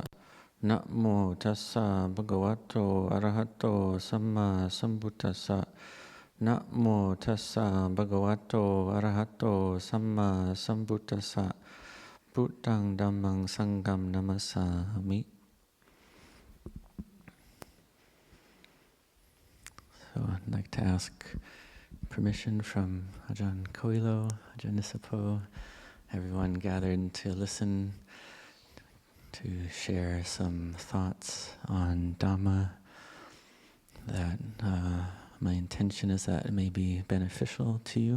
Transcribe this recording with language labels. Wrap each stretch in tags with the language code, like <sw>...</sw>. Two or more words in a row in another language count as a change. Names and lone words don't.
<pi>Namo tassa bhagavato arahato samma sambuddhassa. Namo tassa bhagavato arahato samma sambuddhassa. Buddhaṃ dhammāṃ saṅgham namasāmi.</pi> <en>So I'd like to ask permission from Ajahn Koilo, Ajahn Nisapo, everyone gathered to listen, to share some thoughts on Dhamma that my intention is that it may be beneficial to you.</en>